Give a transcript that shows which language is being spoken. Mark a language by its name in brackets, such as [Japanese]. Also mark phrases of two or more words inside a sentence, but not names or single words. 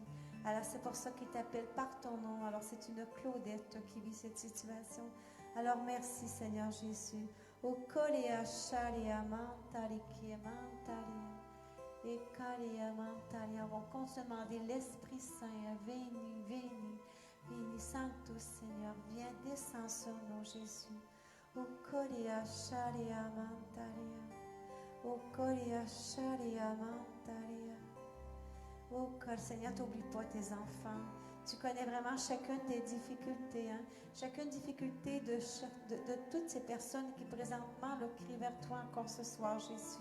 [French] Alors, c'est pour ça qu'il t'appelle par ton nom. Alors, c'est une Claudette qui vit cette situation. Alors, merci, Seigneur Jésus. O Korea Sharia Mantariki Mantaria. Et Kalia Mantalia, on compte se demander l'Esprit Saint, [Latin] veni, veni, veni, Sanctus [French] Seigneur, viens, descends sur nous, Jésus. O Kolia Sharia Mantalia, O Kolia Sharia Mantalia. Oh, Seigneur, t'oublie pas tes enfants. Tu connais vraiment chacune des difficultés, hein? Chacune difficulté de toutes ces personnes qui présentement le crient vers toi encore ce soir, Jésus.